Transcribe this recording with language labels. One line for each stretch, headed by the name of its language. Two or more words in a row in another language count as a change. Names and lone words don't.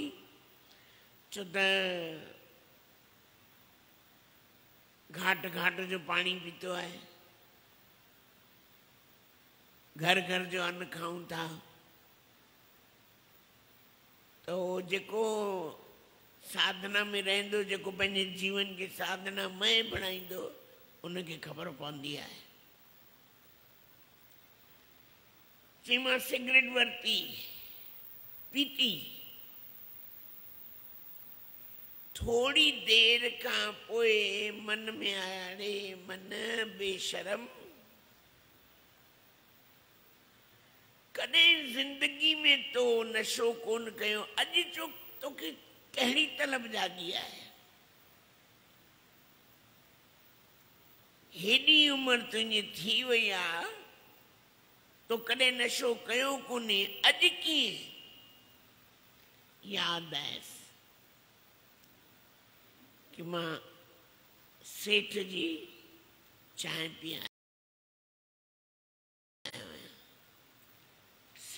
Sindhi: छो त घाट घाट जो पाणी पीतो आहे, घर घर जो अन्न खाऊं था, तो जेको साधना में रहंदो, जेको पंहिंजे जीवन खे साधनामय बणाईंदो, उनखे ख़बर पवंदी आहे। चई मां सिगरेट वरिती, पीती। थोड़ी देर खां पोइ मन में आया, अरे मन बेशरम, कॾहिं जिंदगी में तो नशो कोन कयो, अॼु जो तोखे कहिड़ी तलब जागी आहे। हेॾी उमिरि तुंहिंजी थी वई आहे, तो कॾहिं नशो कयो कोन्हे, अॼु कीअं यादि आयसि कि मां सेठ जी चांहि पीआं।